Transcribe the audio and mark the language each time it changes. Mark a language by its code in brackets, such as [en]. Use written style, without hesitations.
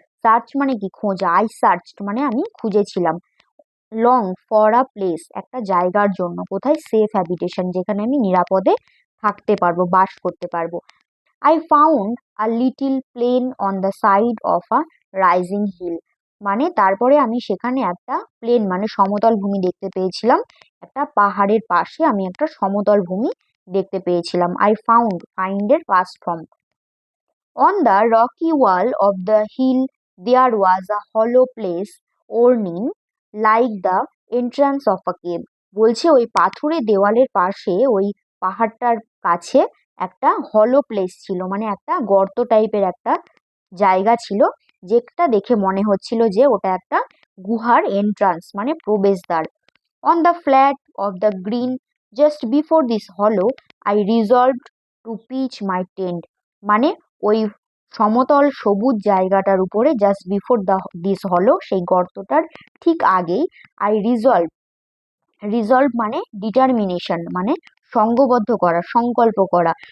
[bn] Search মানে কি, খোঁজা। [en] I searched [bn] মানে আমি খুঁজেছিলাম। [en] long for a place [bn] একটা জায়গার জন্য, কোথায়, [en] safe habitation [bn] যেখানে আমি নিরাপদে থাকতে পারবো, বাস করতে পারবো। [en] I found a little plain on the side of a rising hill, [bn] মানে তারপরে আমি সেখানে একটা প্লেন মানে সমতল ভূমি দেখতে পেয়েছিলাম। একটা পাহাড়ের পাশে আমি একটা সমতল ভূমি দেখতে পেয়েছিলাম। [en] I found, [bn] ফাইন্ডের past form. [en] On the rocky wall of the hill there was a hollow place ornate like the entrance of a cave. [bn] বলছে ওই পাথুরে দেওয়ালের পাশে, ওই পাহাড়টার কাছে একটা হলো প্লেস ছিল, মানে একটা গর্ত টাইপের একটা জায়গা ছিল, যেটা দেখে মনে হচ্ছিল যে ওটা একটা গুহার এন্ট্রান্স মানে প্রবেশদ্বার। [en] On the flat of the green just before this hollow I resolved to pitch my tent, [bn] মানে ওই সমতল সবুজ জায়গাটার উপরে [en] just before this হলো, [bn] সেই গর্তটার ঠিক আগেই, [en] I resolve, [bn] রিজলভ মানে ডিটারমিনেশন মানে সংঘবদ্ধ করা, সংকল্প করা।